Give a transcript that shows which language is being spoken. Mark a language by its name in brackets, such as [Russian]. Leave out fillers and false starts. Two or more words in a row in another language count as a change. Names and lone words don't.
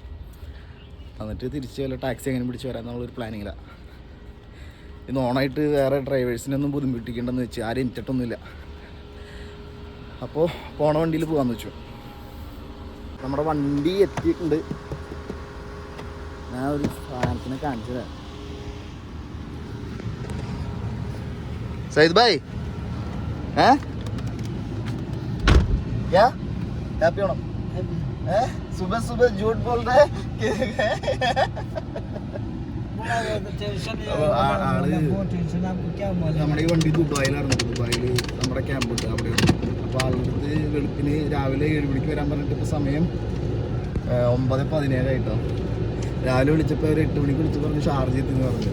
[Malayalam] എന്നിട്ട് തിരിച്ച് വല്ല ടാക്സി എങ്ങനെ പിടിച്ച് വരാമെന്നുള്ളൊരു പ്ലാനിങ്ങിലാണ്. ഇന്ന് ഓണായിട്ട് വേറെ ഡ്രൈവേഴ്സിനൊന്നും ബുദ്ധിമുട്ടിക്കേണ്ടെന്ന് വെച്ച് ആരും എനിച്ചിട്ടൊന്നുമില്ല. അപ്പോൾ പോണ വണ്ടിയിൽ പോകാമെന്ന് വെച്ചു. നമ്മുടെ വണ്ടി എത്തിയിട്ടുണ്ട്. ഞാൻ ഒരു സാധനത്തിനെ കാണിച്ചു തരാം. [Hindi] सईद भाई हैं क्या हैप्पी ओणम हैं? सुबह सुबह झूठ बोल रहे [Malayalam] നമ്മുടെ ഈ വണ്ടി ദുബായിലായിരുന്നു. ദുബായിൽ നമ്മുടെ ക്യാമ്പ് ഉണ്ട് അവിടെ. അപ്പോൾ ആളുടെ വെളുപ്പിന് രാവിലെ 7 മണിക്ക് വരാൻ പറഞ്ഞിട്ട് ഇപ്പോൾ സമയം 9:17 രാവിലെ വിളിച്ചപ്പോൾ ഒരു 8 മണിക്ക് വിളിച്ച് പറഞ്ഞ് ഷാർജ എത്തിന്ന് പറഞ്ഞു.